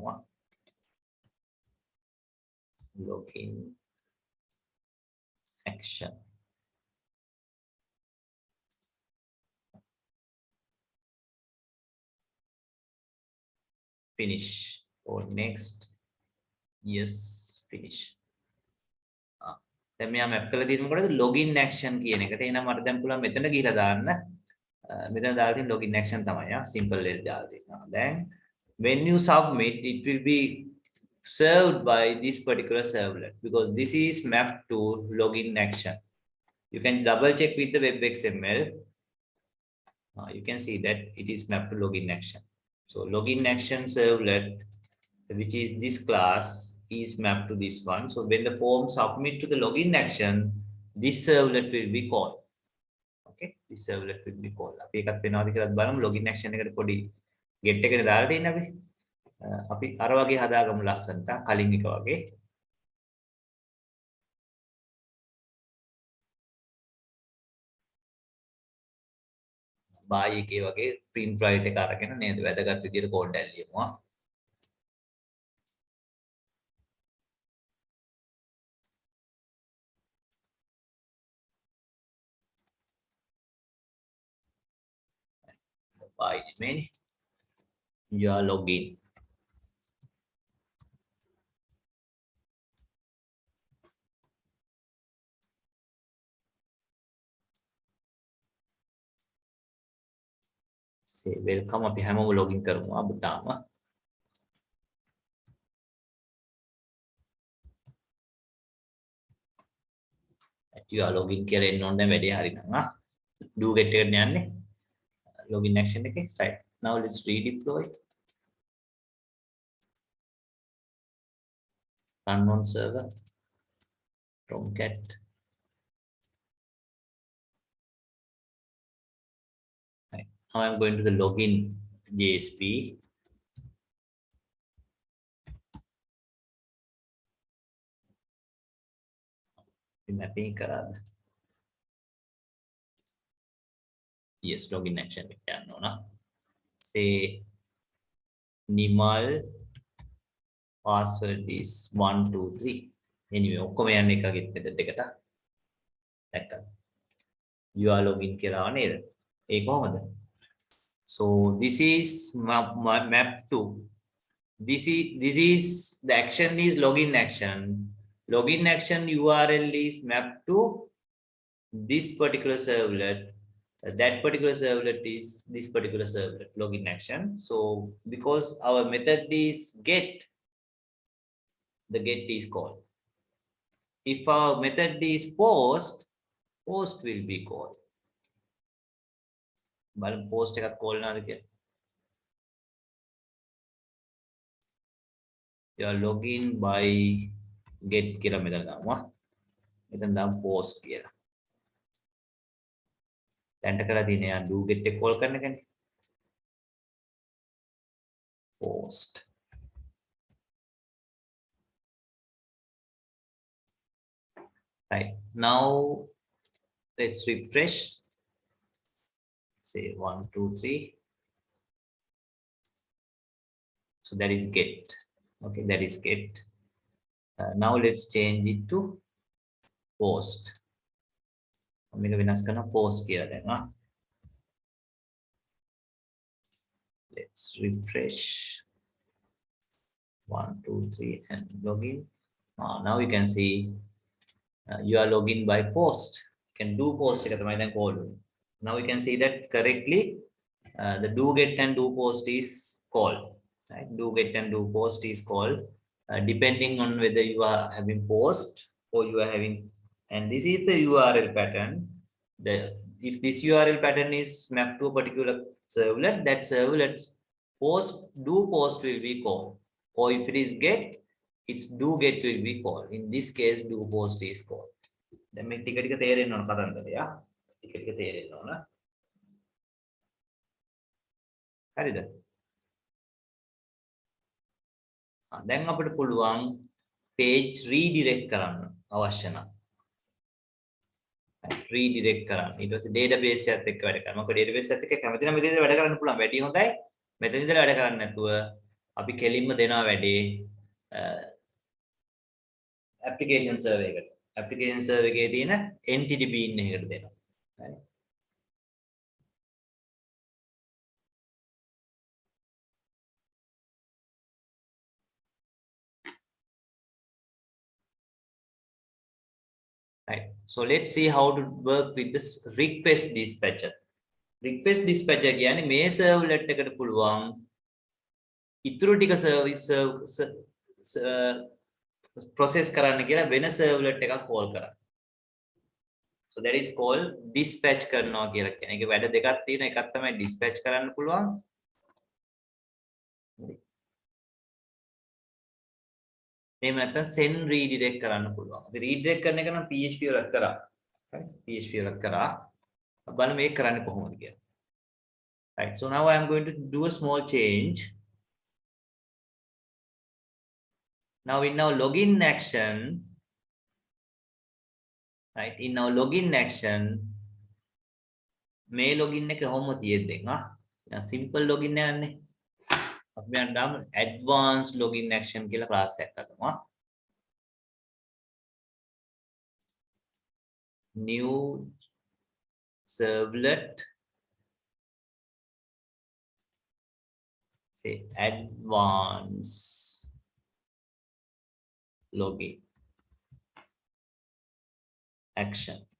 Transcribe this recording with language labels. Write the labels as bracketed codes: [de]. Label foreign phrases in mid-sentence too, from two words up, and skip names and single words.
[en] Login action. Finish or next. Yes, finish. [si] දැන් මෙයා map කරලා තියෙන්නේ මොකටද? [en] login action [si] කියන එකට. එහෙනම් මට දැන් පුළුවන් මෙතන ගිහලා දාන්න. මෙතන දාලා තියෙන [en] login action [si] තමයි. simple එක දාලා තියෙනවා. [en] දැන් when you submit, it will be served by this particular servlet because this is mapped to login action. You can double check with the web XML. You can see that it is mapped to login action. So login action servlet, which is this class, is mapped to this one. So when the form submit to the login action, this servlet will be called. Okay, this servlet will be called. [si] අපි එකත් වෙනවාද කියලා බලමු. [en] login action [si] එකට පොඩි get එකකට දාලා තියෙන අපි. අපි අර වගේ හදාගමු ලස්සනට කලින් එක වගේ. buy එකේ වගේ [en] print write [si] එක අරගෙන නේද වැදගත් විදියට කෝඩ් එක ලියමු. [en] By email, you are login. Say welcome. [si] අපි හැමෝම login කරමු අබතාම. [en] You are login [si] කියලා එන්න ඕන දැන් වැඩේ හරිනම්. [en] do get [si] එකට යන්නේ. [en] login action [si] එකේ right. [en] Now let's redeploy. Run on server. Tomcat. Right. Now I'm going to the login JSP. [si] Mapping karada. [en] Yes, login action [si] එක යන්න ඕන. [en] Say Nimal password is 123. Anyway, [si] ඔක්කොම යන්නේ එකගෙත් method එකට. දැක්කද? [en] You are login [si] කියලා නේද? ඒ කොහමද? [en] So this is map to this is the action is login action. Login action URL is mapped to this particular servlet. That particular servlet is this particular servlet login action. So because our method is get, the get is called. If our method is post, post will be called. But post [si] එකක් call නාද කියලා. [en] You are login by get [si] කියලා මෙතන දාමු. මෙතන දාමු post කියලා. දැන්ට කරලා තියෙන යා [en] do get [si] එක call කරන එකනේ. [en] Post. Right. Now let's refresh. Say 1, 2, 3. So that is get. Okay, that is get. Now let's change it to post. මේක වෙනස් කරන post කියලා දැන්. Let's refresh. 1, 2, 3 and login. Now you can see you are login by post. You can do post [si] එක තමයි දැන් [en] call. Now you can see that correctly the do get and do post is called. Right? Do get and do post is called depending on whether you are having post or you are having, and this is the URL pattern. If this URL pattern is mapped to a particular servlet, that servlet's post do post will be called. Or if it is get, its do get will be called. In this case, do post is called. [si] Then me ටික ටික තේරෙන්න ඕන කතන්දරය. ටික ටික තේරෙන්න ඕන. හරිද? දැන් අපිට පුළුවන් [en] page redirect [si] කරන්න අවශ්‍ය නම්. redirect කරන්න. ඊට පස්සේ database එකත් එක්ක වැඩ කරනවා. මොකද database එකත් එක්ක කැමති නම් විදිහට වැඩ කරන්න පුළුවන්. වැඩි හොඳයි. මෙතන ඉඳලා වැඩ කරන්නේ නැතුව අපි කෙලින්ම දෙනවා වැඩේ [en] application server [si] එකට. [en] application server [si] එකේ තියෙන [en] entity bean [si] එකකට දෙනවා. හරි. [en] Right. So let's see how to work with this request dispatcher. Request dispatcher [si] කියන්නේ මේ servlet එකට පුළුවන් ඉතුරු ටික process කරන්න කියලා වෙන servlet එකක් call කරන්න. [en] So that is called dispatch [si] කරනවා කියලා කියන්නේ. ඒකේ වැඩ දෙකක් තියෙනවා. එකක් තමයි dispatch කරන්න පුළුවන්. එහෙම නැත්නම් [en] send redirect [si] කරන්න පුළුවන්. අපි redirect කරන එක නම් PHP වලත් කරා. හරි. PHP වලත් කරා. බලන්න මේක කරන්නේ කොහොමද කියලා. [en] Right. So now I am going to do a small change. Now in our login action, right? In our login action, [si] මේ login එක කොහොමද තියෙන්නේ? [en] simple login [si] එකන්නේ. අපි යන්න [en] advanced login action [si] කියලා class එකක් හදමු. [en] New servlet, say advanced login action.